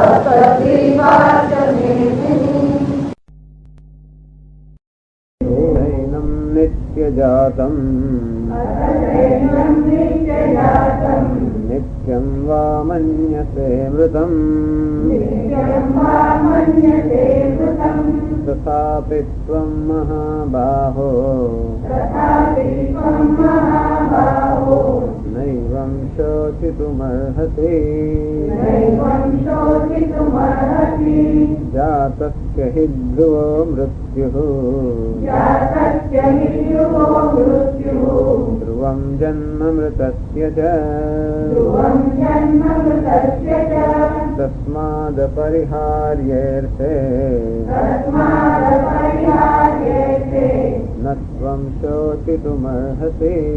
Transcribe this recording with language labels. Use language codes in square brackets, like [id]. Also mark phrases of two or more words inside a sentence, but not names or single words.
[sa] नैनं नित्यजातम् नित्यं वा मन्यसे मृतम् तथापि त्वं महाबाहो नैवं शोचितुमर्हति. જાતસ્ય हि ध्रुवो मृत्युः ध्रुवं जन्म मृतस्य च तस्मादपरिहार्येऽर्थे न त्वं शोचितुमर्हसि.